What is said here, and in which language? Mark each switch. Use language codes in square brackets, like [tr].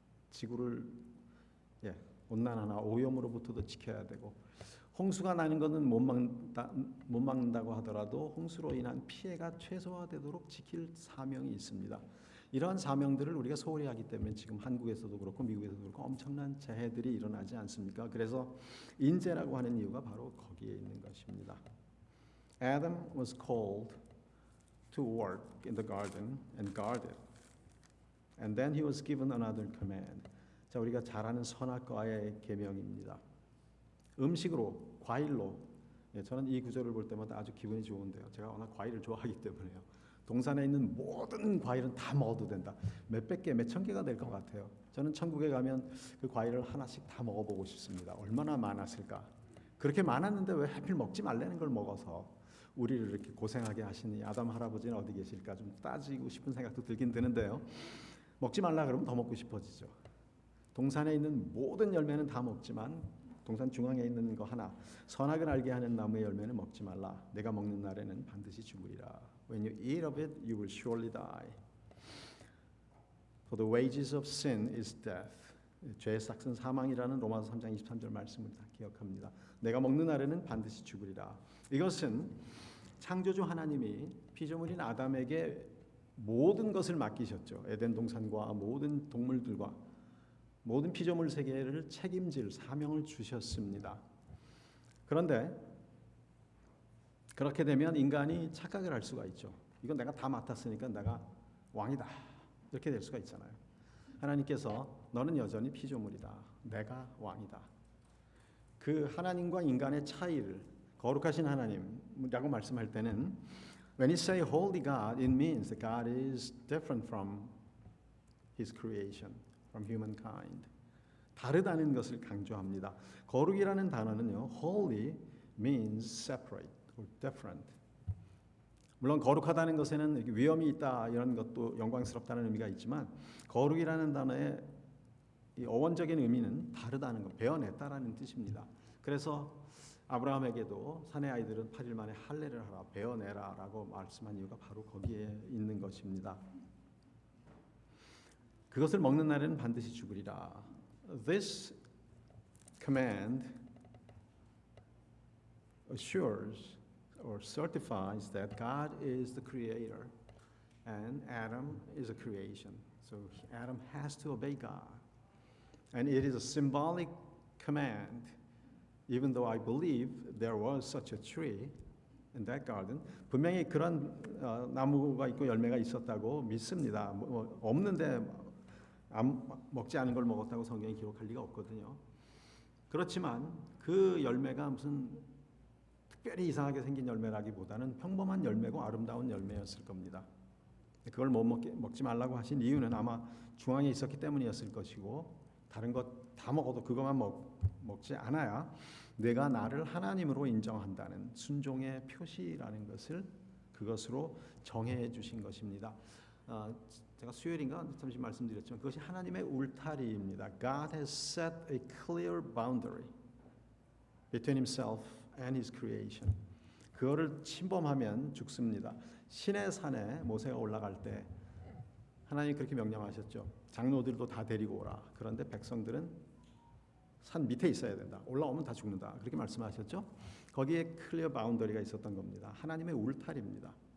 [ko] 지구를 온난화나 오염으로부터도 지켜야 되고 홍수가 나는 것은 못 막는다고 하더라도 홍수로 인한 피해가 최소화되도록 지킬 사명이 있습니다. 이러한 사명들을 우리가 소홀히 하기 때문에 지금 한국에서도 그렇고 미국에서도 그렇고 엄청난 재해들이 일어나지 않습니까? 그래서 인재라고 하는 이유가 바로 거기에 있는 것입니다. [en] Adam was called to work in the garden and guard it. And then he was given another command. [ko] 자, 우리가 잘 아는 선악과의 계명입니다. 음식으로, 과일로. 저는 이 구절을 볼 때마다 아주 기분이 좋은데요. 제가 워낙 과일을 좋아하기 때문에요. 동산에 있는 모든 과일은 다 먹어도 된다. 몇백 개, 몇천 개가 될 것 같아요. 저는 천국에 가면 그 과일을 하나씩 다 먹어보고 싶습니다. 얼마나 많았을까? 그렇게 많았는데 왜 하필 먹지 말라는 걸 먹어서 우리를 이렇게 고생하게 하시니 아담 할아버지는 어디 계실까 좀 따지고 싶은 생각도 들긴 드는데요. 먹지 말라 그러면 더 먹고 싶어지죠. 동산에 있는 모든 열매는 다 먹지만 동산 중앙에 있는 거 하나 선악을 알게 하는 나무의 열매는 먹지 말라. 내가 먹는 날에는 반드시 죽으리라. [en] When you eat of it, you will surely die. For the wages of sin is death. [ko] 죄의 삭은 사망이라는 로마서 3장 23절 말씀을 다 기억합니다. 내가 먹는 날에는 반드시 죽으리라. 이것은 창조주 하나님이 피조물인 아담에게 모든 것을 맡기셨죠. 에덴 동산과 모든 동물들과 모든 피조물 세계를 책임질 사명을 주셨습니다. 그런데 그렇게 되면 인간이 착각을 할 수가 있죠. 이건 내가 다 맡았으니까 내가 왕이다. 이렇게 될 수가 있잖아요. 하나님께서 너는 여전히 피조물이다. 내가 왕이다. 그 하나님과 인간의 차이를 거룩하신 하나님이라고 말씀할 때는 [en] when he say holy God, it means that God is different from his creation, from humankind. [ko] 다르다는 것을 강조합니다. 거룩이라는 단어는요, [en] holy means separate or different. [ko] 물론 거룩하다는 것에는 위험이 있다 이런 것도 영광스럽다는 의미가 있지만 거룩이라는 단어의 이 어원적인 의미는 다르다는 것, 베어냈다라는 뜻입니다. 그래서 아브라함에게도 사내 아이들은 8일 만에 할례를 하라, 베어내라라고 말씀한 이유가 바로 거기에 있는 것입니다. 그것을 먹는 날에는 반드시 죽으리라. [en] This command assures or certifies that God is the creator and Adam is a creation. So Adam has to obey God. And it is a symbolic command, even though I believe there was such a tree in that garden. [ko] 분명히 그런 나무가 있고 열매가 있었다고 믿습니다. 없는데 먹지 않은 걸 먹었다고 성경이 기록할 리가 없거든요. 그렇지만 그 열매가 무슨 특별히 이상하게 생긴 열매라기보다는 평범한 열매고 아름다운 열매였을 겁니다. 그걸 먹지 말라고 하신 이유는 아마 중앙에 있었기 때문이었을 것이고 다른 것 다 먹어도 그것만 먹지 않아야 내가 나를 하나님으로 인정한다는 순종의 표시라는 것을 그것으로 정해 주신 것입니다. 제가 수요일인가 잠시 말씀드렸지만 그것이 하나님의 울타리입니다. [en] God has set a clear boundary between himself and his creation. [ko] 그거를 침범하면 죽습니다. 시내 산에 모세가 올라갈 때 하나님이 그렇게 명령하셨죠. 장로들도 다 데리고 오라. 그런데 백성들은 산 밑에 있어야 된다. 올라오면 다 죽는다. 그렇게 말씀하셨죠. 거기에 클리어 바운더리가 있었던 겁니다. 하나님의 울타리입니다.